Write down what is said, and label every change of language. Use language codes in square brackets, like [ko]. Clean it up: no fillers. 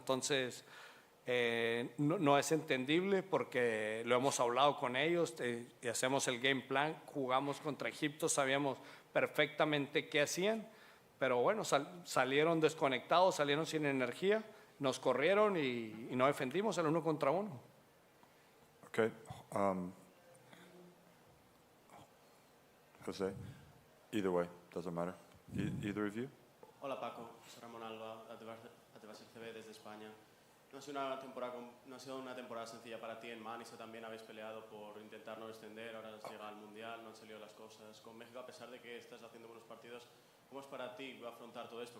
[es] Entonces no es entendible porque lo hemos hablado con ellos y hacemos el game plan, jugamos contra Egipto, sabíamos perfectamente qué hacían, pero salieron desconectados, salieron sin energía, nos corrieron y no defendimos el 1 contra 1. [en] Okay. Jose, either way, doesn't matter. Either of you? [es] Hola Paco, soy Ramón Alba, Adevasar CB desde España. no ha sido una temporada sencilla para ti en Manisa, también habéis peleado por intentar no descender, ahora has llegado al Mundial, no han salido las cosas. Con México, a pesar de que estás haciendo buenos partidos, ¿cómo es para ti afrontar todo esto?